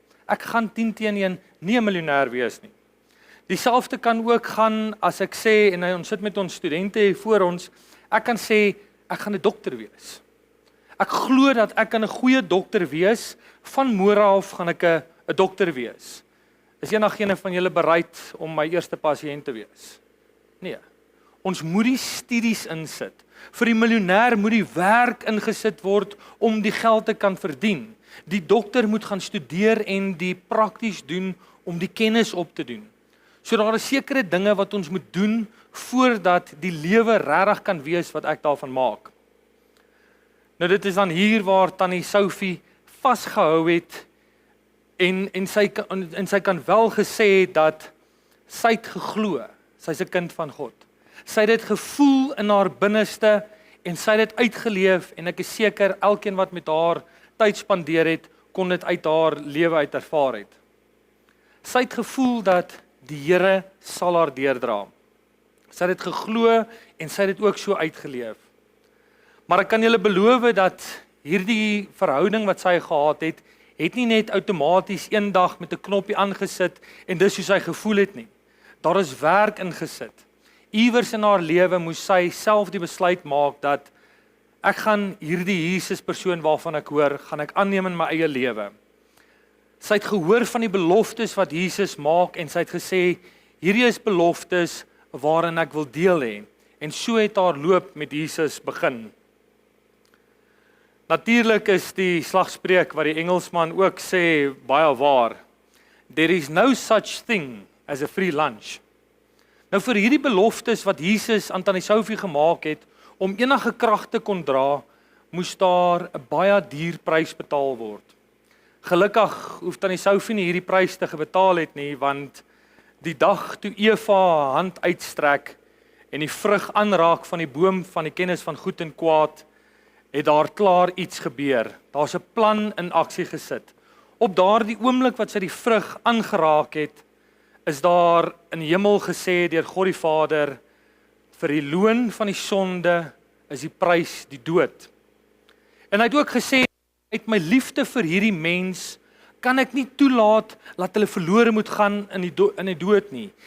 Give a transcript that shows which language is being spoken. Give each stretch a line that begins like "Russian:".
Afrikaans: Ek gaan 10 teen 1 nie 'n miljonair wees nie. Dieselfde kan ook gaan as ek sê en ons sit met ons studente hier voor ons, ek kan sê ek gaan 'n dokter wees. Ek glo dat ek kan 'n goeie dokter wees, van môre af gaan ek 'n dokter wees. Is enigiemand van julle bereid om my eerste pasiënt te wees? Nee. Ons moet die studies insit. Vir die miljonair moet die werk ingesit word om die geld te kan verdien. Die dokter moet gaan studeer en die prakties doen om die kennis op te doen. So daar is sekere dinge wat ons moet doen voordat die lewe regtig kan wees wat ek daarvan maak. Nou dit is dan hier waar tannie Sophie vasgehou het en sy kan wel gesê dat sy het geglo, sy's 'n kind van God. Sy het dit gevoel in haar binneste en sy het dit uitgeleef en ek is seker elkeen wat met haar tyd spandeer het, kon dit uit haar lewe uit ervaar het. Sy het gevoel dat die Here sal haar deurdra. Sy het dit geglo en sy het dit ook so uitgeleef. Maar ek kan julle beloof dat hierdie verhouding wat sy gehad het nie net outomaties eendag met 'n knoppie aangesit en dis hoe sy gevoel het nie. Daar is werk ingesit. Iewers in haar lewe moes sy self die besluit maak dat ek gaan hierdie Jesus persoon waarvan ek hoor, gaan ek aanneem in my eie lewe. Sy het gehoor van die beloftes wat Jesus maak en sy het gesê, hierdie is beloftes waarin ek wil deel hê. En so het haar loop met Jesus begin. Natuurlik is die slagspreuk wat die Engelsman ook sê baie waar.
English: There is no such thing as a free lunch.
Afrikaans: Nou vir hierdie beloftes wat Jesus aan tannie Sophie gemaak het, om enige krag te kon dra, moes daar 'n baie duur prys betaal word. Gelukkig hoef tannie Sophie nie hierdie prys te betaal het nie, want die dag toe Eva haar hand uitstrek en die vrug aanraak van die boom van die kennis van goed en kwaad, het daar klaar iets gebeur. Daar's 'n plan in aksie gesit. Op daardie oomblik wat sy die vrug aangeraak het, is daar in die hemel gesê deur God die Vader, vir die loon van die sonde is die prys die dood. En hy het ook gesê, uit my liefde vir hierdie mens, kan ek nie toelaat dat hulle verlore moet gaan in die dood nie.